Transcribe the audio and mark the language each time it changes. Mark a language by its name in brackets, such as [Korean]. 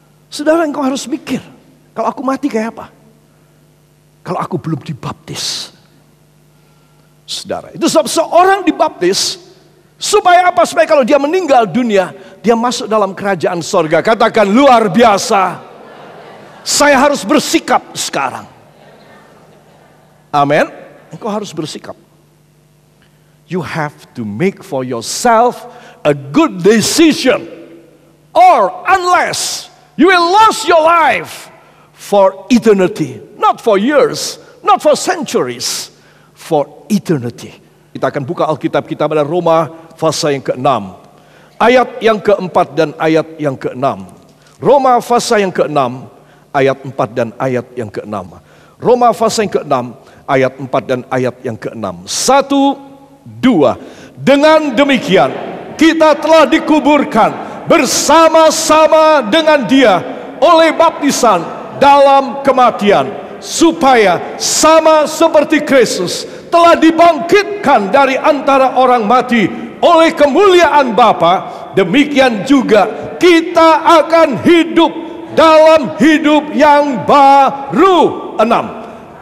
[Indonesian] Saudara engkau harus mikir, kalau aku mati kayak apa? Kalau aku belum dibaptis. Saudara, itu sebab seorang dibaptis supaya apa? Supaya kalau dia meninggal dunia, dia masuk dalam kerajaan sorga. Katakan luar biasa. Saya harus bersikap sekarang. Amin. Engkau harus bersikap. [English] You have to make for yourself a good decision, or unless you will lose your life for eternity, not for years, not for centuries, for eternity. [Indonesian] Kita akan buka Alkitab kita pada Roma pasal yang ke-6, ayat yang ke-4 dan ayat yang ke-6. Roma pasal yang ke-6, ayat 4 dan ayat yang ke-6. Roma pasal yang ke-6, ayat 4 dan ayat yang ke-6. 1, 2. Dengan demikian kita telah dikuburkan bersama-sama dengan Dia oleh baptisan dalam kematian, supaya sama seperti Kristus telah dibangkitkan dari antara orang mati oleh kemuliaan Bapa, demikian juga kita akan hidup dalam hidup yang baru. 6.